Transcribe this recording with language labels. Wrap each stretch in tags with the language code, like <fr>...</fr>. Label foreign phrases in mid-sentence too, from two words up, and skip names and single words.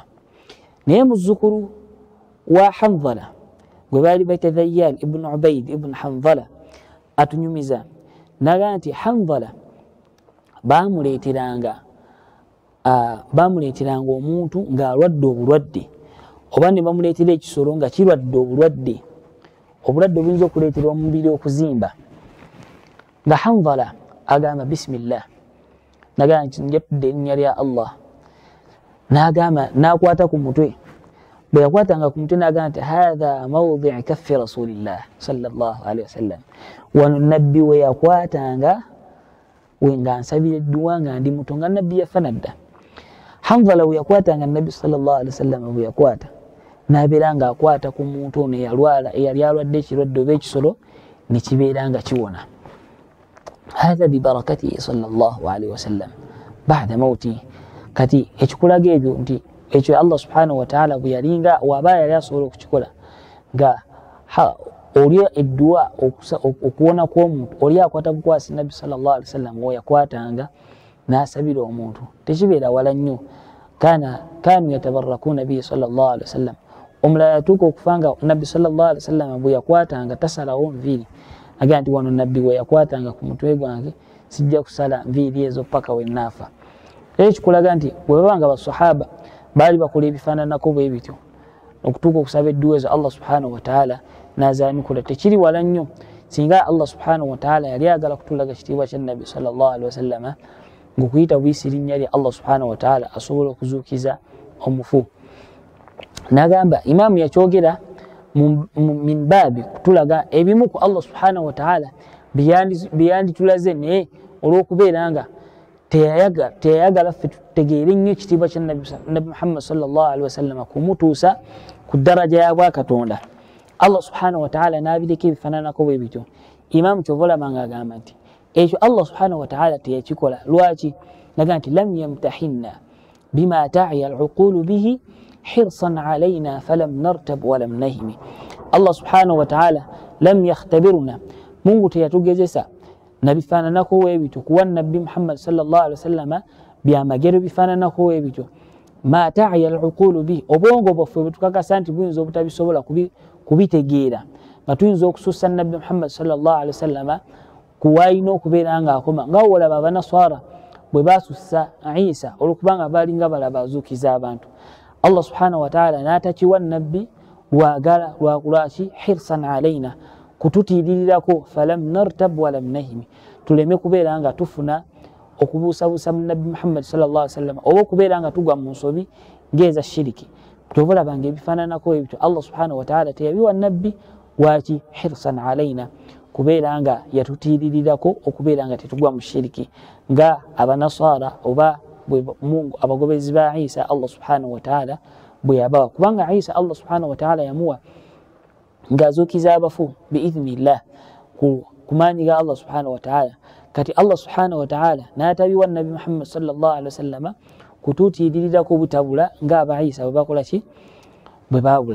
<lg>Naye muzzukulu wa Hanzala gwe baali bayita Dhayyal ibn Ubayd ibn Hanzala atunyumiza naga nti Hanzala bamuleeteranga omuntu ng'alwadde obulwadde oba ne bamuleetera ekisolo nga kirwadde obulwadde obuyinza okuleetera omubiri okuzimba nga Hanzala agamba bisimillah naga nti njatudde erinnya lya Allah n'akwata ku mutwe bwe yakwatanga ku mutwe n'agamba nti</lg> <ar>هذا موضع كف رسول الله صلى الله عليه وسلم</ar> <lg>wano nabbi we yakwatanga we nga nsabira edduwa nga ndi muto nga nabbi yafa nadda. Hanzala we yakwatanga nabbi</lg> <ar>صلى الله عليه وسلم</ar> <lg>bwe yakwata n'abeera nga akwata ku muntu ono eyali alwadde ekirwadde oba ekisolo ne kibeera nga kiwona.</lg> <ar>هذا ببركته صلى الله عليه وسلم بعد موته.</ar> <lg>Kati ekikulaga ebyo nti ekyo</lg> <ar>الله سبحانه وتعالى</ar> <lg>bwe yalinga waba yali asobola okukikola nga olya edduwa okuwona kw'omuntu oli akwata bukwasi Nabbi</lg> <ar>صلى الله عليه وسلم</ar> <lg>yakwatanga n'asabira omuntu tekibeera wala nnyo</lg> <ar>كانوا يتبركون به صلى الله عليه وسلم.</ar> <lg>Omulala yatuuka okufa nga Nabbi</lg> <ar>صلى الله عليه وسلم</ar> <lg>bwe yakwatanga tasalawo nviiri agamba nti wano Nabbi we yakwatanga ku mutwe gwange sijja kusala nviiri ezo paka we naafa. Ekikulaga nti bwe babanga abasahaba baali bakola ebifaananako bwe bityo okutuuka okusaba edduwa ezo</lg> <ar>الله سبحانه وتعالى</ar> <lg>n'azaanikula tekiri wala nnyo singa</lg> <ar>الله سبحانه وتعالى</ar> <lg>yali agala kutulaga kitiibwa kya Nabbi</lg> <ar>صلى الله عليه وسلم</ar> <lg>ng'okuyita buyisi linnya lya</lg> <ar>الله سبحانه وتعالى</ar> <lg>asobola okuzuukiza omufu. N'agamba imaamu yakyogera</lg> <ar>من باب</ar> <lg>kutulaga ebimu ku</lg> <ar>الله سبحانه وتعالى</ar> <lg>byanditulaze naye olw'okubeera nga teyayagala ffe tutegeere nnyo ekitiibwa kya Nabbi Muhammad</lg> <ar>صلى الله عليه وسلم</ar> <lg>kumutuusa ku ddaraja ya bwakatonda.</lg> <ar>الله سبحانه وتعالى</ar> <lg>n'abireka ebifaananako bwe bityo. Imaamu kyova olabanga agamba nti ekyo</lg> <ar>الله سبحانه وتعالى</ar> <lg>teyakikola lwaki? Naga nti</lg> <ar>لم يمتحنا بما تعيا العقول به حرصا علينا فلم نرتب ولم نهم. الله سبحانه وتعالى لم يختبرنا,</ar> <lg>Mungu teyatugezesa na bifaananako bwe bityo kuwa Nabbi Muhammad</lg> <ar>صلى الله عليه وسلم</ar> <lg>byamagero bifaananako bwe bityo</lg> <ar>ما تعيا العقول به,</ar> <lg>obwongo bwaffe bwe tukakasa nti buyinza obutabisobola kubitegeera nga tuyinza okusussa nabbi Muhammad</lg> <ar>صلى الله عليه وسلم</ar> <lg>kuwaina okubeera nga akoma nga olaba abanaswara bwe basussa Isa olwokubanga balinga balaba azuukiza abantu.</lg> <ar>الله سبحانه وتعالى</ar> <lg>n'atakiwa nabbi lwagala lwakulaki</lg> <ar>حرصا علينا</ar> <lg>kututiirirako</lg> <ar>فلم نرتب ولم نهم</ar> <lg>tuleme kubeera nga tufuna okubuusabuusa mu nabbi Muhammad</lg> <ar>صلى الله عليه وسلم</ar> <lg>oba okubeera nga tugwa mu nsobi ngeza shiriki tobalabanga ebifaananako ebyo.</lg> <ar>الله سبحانه وتعالى</ar> <lg>teyabiwa nabbi waki</lg> <ar>حرصا علينا</ar> <lg>kubeera nga yatutiiririrako okubeera nga tetugwa mu shiriki nga abanasara oba Mungu abagobezi ba Isa</lg> <ar>الله سبحانه وتعالى</ar> <lg>bwe yabawa kubanga Isa</lg> <ar>الله سبحانه وتعالى</ar> <lg>yamuwa ngazuukiza abafu biidhnillah kumanyi ga</lg> <ar>الله سبحانه وتعالى.</ar> <lg>Kati</lg> <ar>الله سبحانه وتعالى</ar> <lg>n'atabiwa nabi Muhammad</lg> <ar>صلى الله عليه وسلم</ar> <lg>kututiiririrako obutabula nga aba Isa bwe bakola ki bwe babula.</lg>